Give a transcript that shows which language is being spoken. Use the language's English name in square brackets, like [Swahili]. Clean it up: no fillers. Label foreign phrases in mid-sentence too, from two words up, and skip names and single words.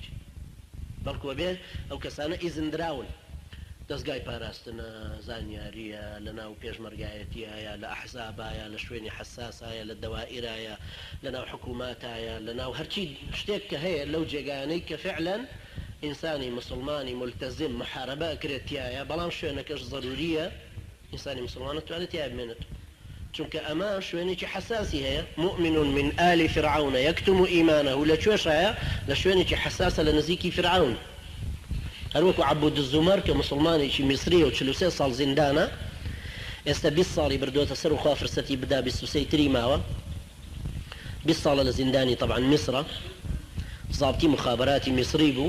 [Central Kurdish] بەڵکوە بێ ئەو کەسانە ئیزن دراون، دەستگای پاراستنە، زانیاریە، لە ناو پێشمەرگایەتیایە، لە ئەحزابایە، لە شوێنی حساسایە، لە دەوائرایە، لە ناو حکووماتایە، لە ناو هەرچی شتێک کە هەیە لەو جێگانەی کە فعلەن ئینسانی مسلمانی ملتەزم محارەبە ئەکرێت تایە، بەڵام شوێنەکەش ضروریە ئینسانی مسلمان نتوانێت تیا بمێنێت، چونکە ئەمە شوێنێکی حساسی هەیە. [Arabic] مؤمن من آل فرعون يكتم إيمانه، [Central Kurdish] لەکوێشایە؟ لە شوێنێکی حساسە لە نزیکی فرعون. هەروەکو عەبود الزومەر کە مسلمانێکی میسریە و 43 ساڵ زیندانە، ئێستا 20 ساڵی بردووەتە سەر و خوا فرسەتی بدا، 23 تری ماوە، 20 ساڵە لە زیندانی طبعا میسرە، ضابطی مخابراتی میسری بوو.